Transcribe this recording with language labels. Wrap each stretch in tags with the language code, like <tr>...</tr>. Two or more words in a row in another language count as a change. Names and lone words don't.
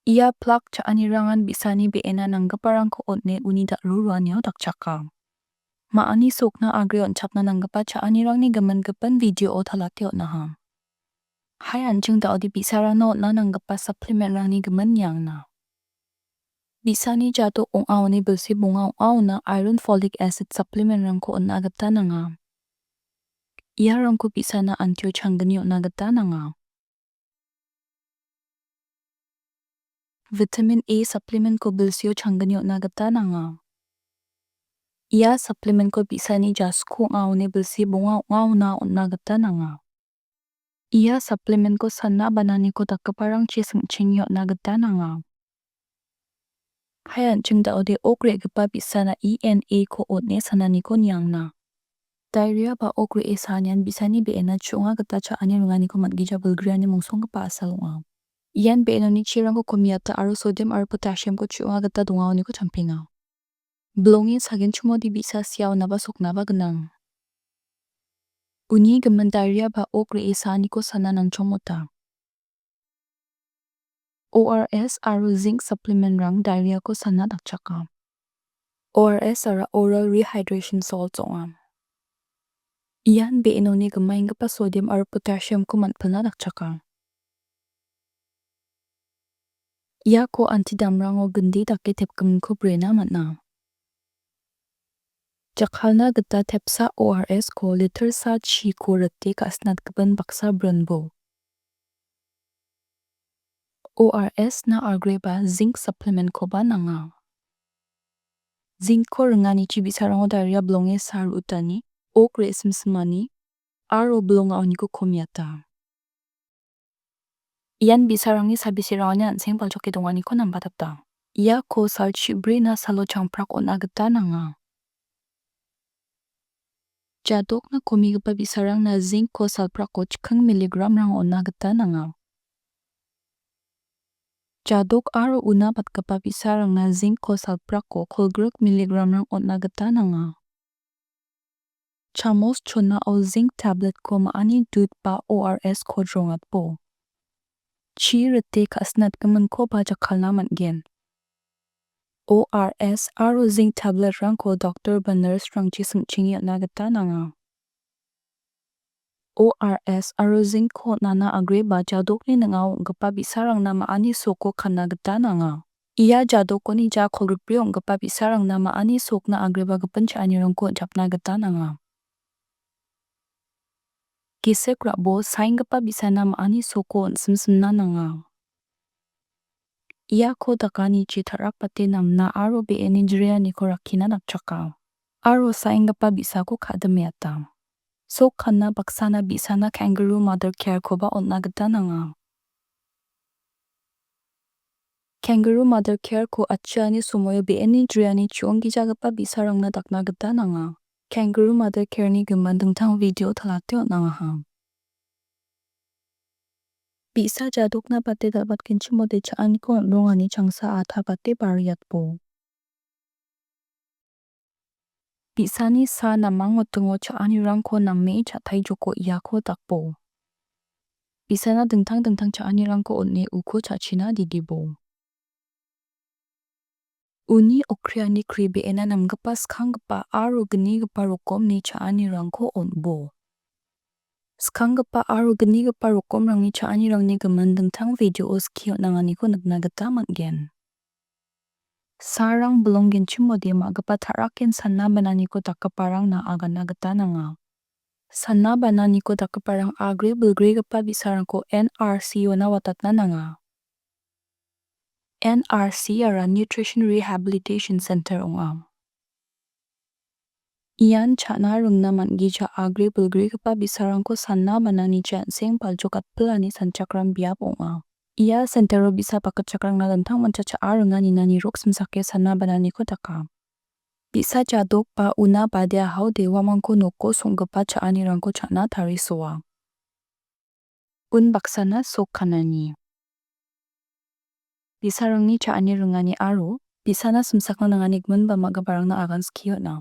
<grt>Ia plak cha anirangan bisani enna nanggiparangko otne uni ruruanio dakchaka. Maani sokna agre onchapna nanggipa cha anirangni gaman video o thalate otnaha. Hai anjing daudi bisarano otna nanggipa supplement-rangni gaman yangna. Bisani jadok-ona bilsi bunga-ona</grt> <en>iron folic acid</en> <grt>supplement-rangko otna gata nanga. Ia rangko bisana atchiaoni otna gata nanga.</grt> <en>Vitamin A supplement</en> <grt>ko bilsio changgani otna gata nanga. Ia supplement ko bisani jadok-ona bilsi bunga-ona otna gata nanga. Ia supplement ko sana banani ko dakparang chingi otna gata nanga. Hai anjing daudi okre gipa bisana enna ko otne sanani ko nyangna. Diarrhea ba okre esanyan bisani enna chunga gata cha ani-ringani ko matgija bulgriani mungsong gapa asalunga. Ian enoni chirang ko kumiyata aro sodium aro potassium ko chunga gata dungaoni ko champinga. Blongin sagin chumodi bisa siyaw naba soknaba genang. Uni gaman diarrhea ba okre esani ko sana nang chomota. ORS aro</grt> <en>zinc supplement-</en> <grt>rang diarrhea ko sana dakchaka. ORS ara</grt> <en>oral rehydration salt</en> <grt>zonga. Ian enoni gamain gapa sodium aro potassium ko matpilna dakchaka. Ia ko anti-damrango gandi dake tepkamin ko brena matna. Jakhalna gata tepsa ORS ko liter sa chi ko rate ka asnat gaban baksa brunbo. ORS na agre ba</grt> <en>zinc supplement</en> <grt>ko ba nanga. Zinc ko ringani chi bisarango diarrhea blonge sar utani, okre simsimani, aro blonga oni ko kumiyata. Ian bisarangni sabisirangnya anseng palchoke dongani ko nambatapta. Ia ko sal chibri na salo changprak ona gata nanga. Jadok na kumigapa bisarang na zinc ko salprak ko chikang miligram rang ona gata nanga. Jadok aro una patkapa bisarang na zinc ko salprak ko kolgruk miligram rang ona gata nanga. Chamos chona o</grt> <en>zinc tablet</en> <grt>ko maani dud pa ORS ko drongat po. Chi rate ka asnat gaman ko ba jakhalna matgen. ORS aro</grt> <en>zinc tablet</en> <grt>rang ko doctor ba nurse rang chi singchingi otna gata nanga. ORS aro zinc ko nana agre ba jadok ni nangaw gapa bisarang na maani sokko kana gata nanga. Ia jadok ni ja kolgrupri gapa bisarang na maani sokna agre ba gapan cha anirang ko japna gata nanga. Gisek rabo saing gapa bisana maani sokko simsimna nanga. Ia ko dakani chi tharak pate namna aro enijriya ni ko rakina dakchaka. Aro saing gapa bisa ko kadamiyata. Sok kana baksana bisana</grt> <en>kangaroo mother care</en> <grt>ko ba otna gata nanga.</grt> <en>Kangaroo mother care</en> <grt>ko atchiaoni sumoyo enijriya ni chiongija gapa bisarang na dakna gata nanga.</grt> <en>Kangaroo mother care</en> <grt>ni gaman dengtang video thalate otnanga ha. Bisa jadok na pate dalbat kinchimode chaan ko rongani changsa atha pate bariyat po. Bisani sa namang otungo chaani rangko namme chathai joko iya ko takpo. Bisana dengtang chaani rangko otne uko chachina didibo. Uni okriani kri enna namgapa skanggapa aro genigapa rokom ni chaani rangko onbo. Skanggapa aro genigapa rokom rangni chaani rangni gaman dengtang video oskio nangani ko nagnagata matgen. Sarang belonggin chimode magapa tharakin sanna banani ko dakaparang na agana gata nanga. Sanna banani ko dakaparang agre bulgre gapa bisarang ko NRC na watat na nanga. NRC ara</grt> <en>Nutrition Rehabilitation Center</en> <grt>onga. Ian chana rungna mangija agre bulgre gapa bisarang ko sanna banani janseng paljokat pelani sanchakram biap onga. Ia sentero bisa bakgitchakrangna dentang manchacha arungani nani rok simsake sanna banani ko daka. Bisa jadok pa una badia hau dewa mangko noko songgapa chaani rangko chana tarisoa. Un baksana sokkanani. Bisarangni chaani rungani aro, bisana simsakna nangani gmun ba magabarangna agan skiyotna.</grt>